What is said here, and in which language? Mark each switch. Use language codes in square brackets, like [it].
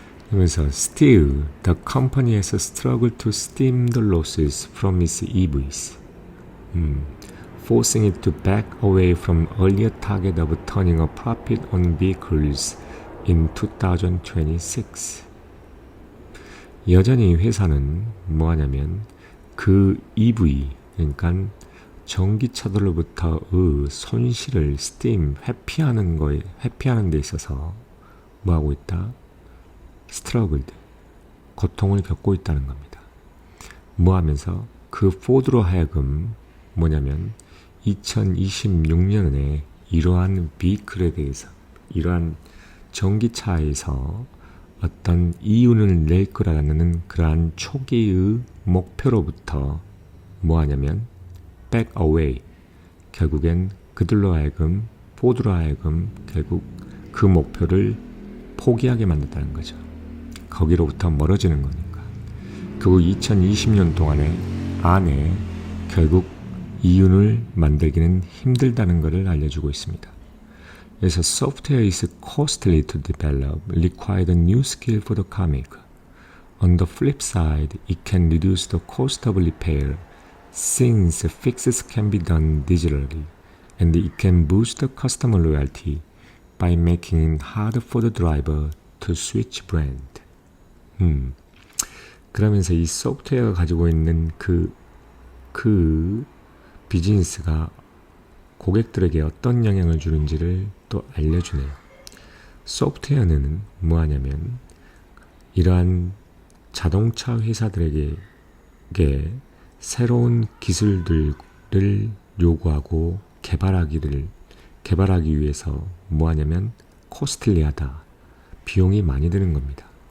[en] 그러면서 Still, the company has struggled to stem the losses from its EVs, forcing it to back away from earlier target of turning a profit on vehicles in 2026. [ko] 여전히 회사는 뭐하냐면 그 EV, 그러니까 전기차들로부터의 손실을 회피하는 데 있어서 뭐하고 있다? struggled, 고통을 겪고 있다는 겁니다. 뭐하면서 그 포드로 하여금 뭐냐면 2026년에 이러한 비클에 대해서 이러한 전기차에서 어떤 이윤을 낼 거라는 그러한 초기의 목표로부터 뭐하냐면 back away, 결국엔 그들로 하여금 포드로 하여금 결국 그 목표를 포기하게 만든다는 거죠. 거기로부터 멀어지는 거니까. 그 2020년 안에 결국 이윤을 만들기는 힘들다는 것을 알려주고 있습니다. [en] 그래서 software is costly to develop, required a new skill for the car maker. On the flip side, it can reduce the cost of repair since fixes can be done digitally, and it can boost the customer loyalty by making it harder for the driver to switch brand. [ko] 그러면서 이 소프트웨어가 가지고 있는 그 비즈니스가 고객들에게 어떤 영향을 주는지를 또 알려주네요. 소프트웨어는 뭐하냐면 이러한 자동차 회사들에게 새로운 기술들을 요구하고 개발하기 위해서 뭐하냐면 코스틀리하다, 비용이 많이 드는 겁니다.